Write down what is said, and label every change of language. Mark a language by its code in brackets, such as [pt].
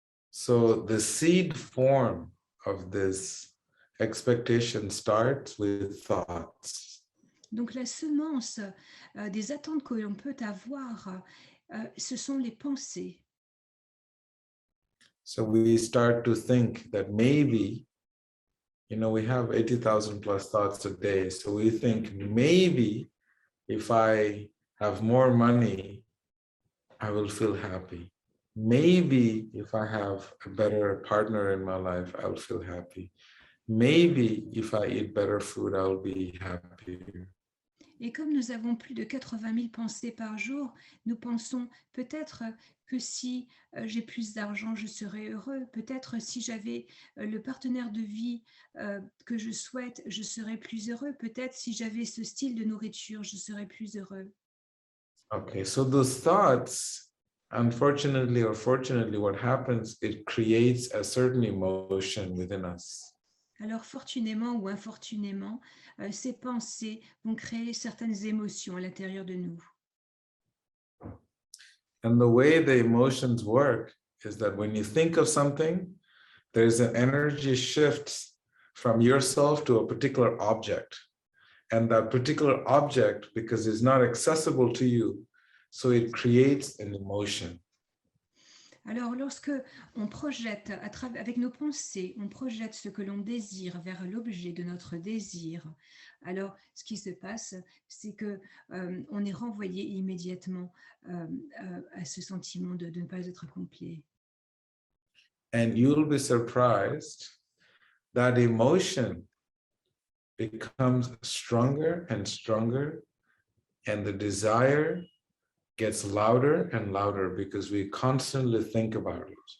[en] So the seed form of this expectation starts with thoughts. [fr] Donc la semence des attentes que l'on peut avoir, ce sont les pensées. [en] So we start to think that maybe, we have 80,000 plus thoughts a day. So we think maybe if I have more money, I will feel happy. Maybe if I have a better partner in my life, I'll feel happy. Maybe if I eat better food, I'll be happier. [fr] Et comme nous avons plus de 80 000 pensées par jour, nous pensons peut-être que si j'ai plus d'argent, je serai heureux. Peut-être si j'avais le partenaire de vie que je souhaite, je serais plus heureux. Peut-être si j'avais ce style de nourriture, je serais plus heureux. [en] Okay, so those thoughts, unfortunately or fortunately, what happens, it creates a certain emotion within us. [fr] Alors, fortunément ou infortunément, ces pensées vont créer certaines émotions à l'intérieur de nous. [en] And the way the emotions work is that when you think of something, there's an energy shift from yourself to a particular object. And that particular object, because it's not accessible to you, so it creates an emotion. [fr] Alors, lorsque on projette, avec nos pensées, on projette ce que l'on désire vers l'objet de notre désir, alors ce qui se passe, c'est que on est renvoyé immédiatement à ce sentiment de ne pas être complet. [en] And you'll be surprised that emotion becomes stronger and stronger and the desire gets louder and louder because we constantly think about it.